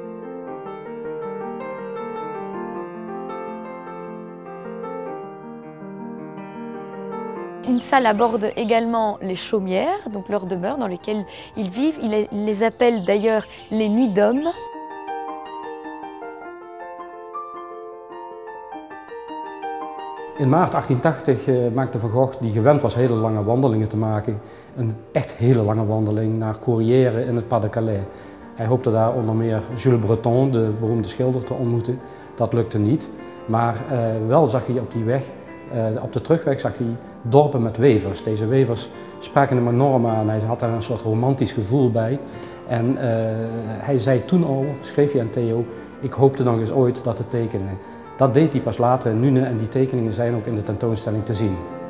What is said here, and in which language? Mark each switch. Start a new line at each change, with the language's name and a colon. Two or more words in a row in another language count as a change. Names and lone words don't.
French: Une salle aborde également les chaumières, donc leurs demeures dans lesquelles ils vivent. Il les appelle d'ailleurs les nids d'hommes.
Dutch: In maart 1880 maakte Van Gogh, die gewend was hele lange wandelingen te maken, een echt hele lange wandeling naar Corrières in het Pas de Calais. Hij hoopte daar onder meer Jules Breton, de beroemde schilder, te ontmoeten. Dat lukte niet, maar wel zag hij op die weg, op de terugweg zag hij dorpen met wevers. Deze wevers spraken hem enorm aan, hij had daar een soort romantisch gevoel bij. En hij zei toen al, schreef hij aan Theo, ik hoopte nog eens ooit dat te tekenen. Dat deed hij pas later in Nune en die tekeningen zijn ook in de tentoonstelling te zien.